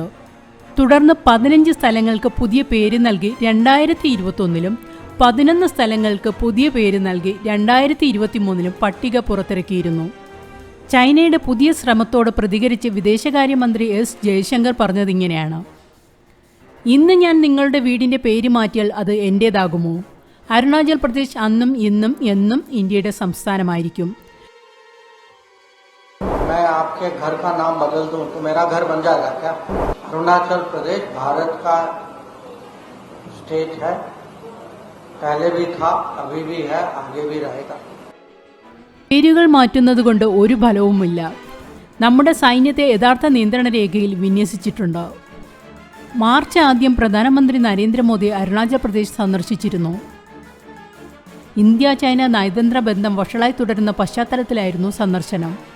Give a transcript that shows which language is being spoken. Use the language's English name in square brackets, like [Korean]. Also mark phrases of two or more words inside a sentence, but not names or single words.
[Malayalam] തുടർന്ന് 15 സ്ഥലങ്ങൾക്ക് പുതിയ പേര് നൽകി 2021 11 സ്ഥലങ്ങൾക്ക് പുതിയ പേര് നൽകി 2023 പട്ടിക പുറത്തിറക്കിയിരുന്നു. ചൈനയുടെ പുതിയ ശ്രമത്തോട് പ്രതികരിച്ച് വിദേശകാര്യമന്ത്രി എസ് ജയശങ്കർ പറഞ്ഞതിങ്ങനെയാണ്: ഇന്ന് ഞാൻ നിങ്ങളുടെ വീടിന്റെ പേര് മാറ്റിയാൽ അത് എന്റേതാകുമോ? അരുണാചൽ പ്രദേശ് അന്നും ഇന്നും എന്നും ഇന്ത്യയുടെ സംസ്ഥാനമായിരിക്കും. [Hindi] मैं आपके घर का नाम बदल दूं तो मेरा घर बन जाएगा क्या? अरुणाचल प्रदेश भारत का स्टेट है, पहले भी था, अभी भी है, आगे भी रहेगा. [Malayalam] പേരുകൾ മാറ്റുന്നതുകൊണ്ട് ഒരു ഫലവുമില്ല. നമ്മുടെ സൈന്യത്തെ യഥാർത്ഥ നിയന്ത്രണ രേഖയിൽ വിന്യസിച്ചിട്ടുണ്ട്. മാർച്ച് ആദ്യം പ്രധാനമന്ത്രി നരേന്ദ്രമോദി അരുണാചൽ പ്രദേശ് സന്ദർശിച്ചിരുന്നു. ഇന്ത്യ ചൈന നയതന്ത്ര ബന്ധം വഷളായി തുടരുന്ന പശ്ചാത്തലത്തിലായിരുന്നു സന്ദർശനം.